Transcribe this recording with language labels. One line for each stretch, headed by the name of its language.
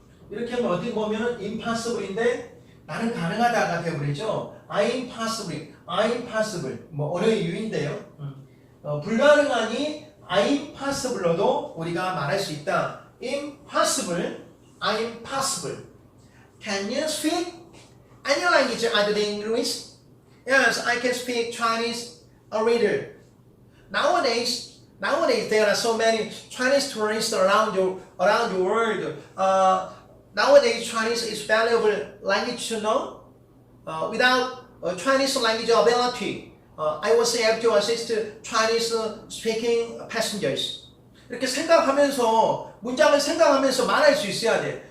Korean: 이렇게 하면 어떻게 보면 impossible인데 나는 가능하다가 되어버리죠. I am possible. 뭐 언어의 유인데요. 불가능하니
English: I am possible
Korean: 로도 우리가 말할 수 있다.
English: Impossible. I am possible. Can you speak any language other than English? Yes, I can speak Chinese a little. Nowadays there are so many Chinese tourists around the world. Nowadays Chinese is valuable language to know. Without Chinese language ability, I was able to assist Chinese speaking passengers.
Korean: 이렇게 생각하면서 문장을 생각하면서 말할 수 있어야 돼.